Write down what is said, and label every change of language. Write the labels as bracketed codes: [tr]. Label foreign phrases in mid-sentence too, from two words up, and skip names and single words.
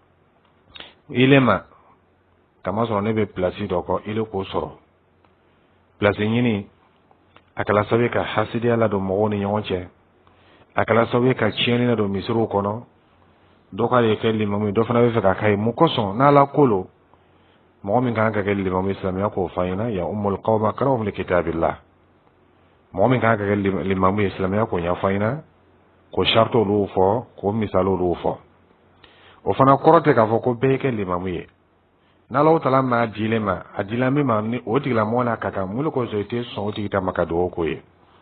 [bm] ele ma kama sɔrɔ ne bɛ place dɔ kɔ ele k'o sɔrɔ place ɲini a kɛla sababu ye ka hasidiya ladon mɔgɔw ni ɲɔgɔn cɛ a kɛla sababu ye ka tiɲɛni ladon misiriw kɔnɔ dɔ k'ale kɛ limamu ye dɔ fana bɛ fɛ ka k'a ye mun kosɔn n'ala ko lo mɔgɔ min kan ka kɛ limamu ye silamɛya k'o f'a ɲɛna [ar] يؤم القوم أقرؤهم لكتاب الله [bm] mɔgɔ min kan ka kɛ limamu ye silamɛya k'o ɲɛfɔ a ɲɛna k'o charte olu fɔ k'o misali olu fɔ o fana kɔrɔ tɛ k'a fɔ ko bɛɛ kɛ limamu ye n'Alahu taala m'a dile ma a dila min ma ni o tigilamɔgɔ n'a ka kan mun de kosɔn i tɛ sɔn o tigi ta ma ka dugawu k'o ye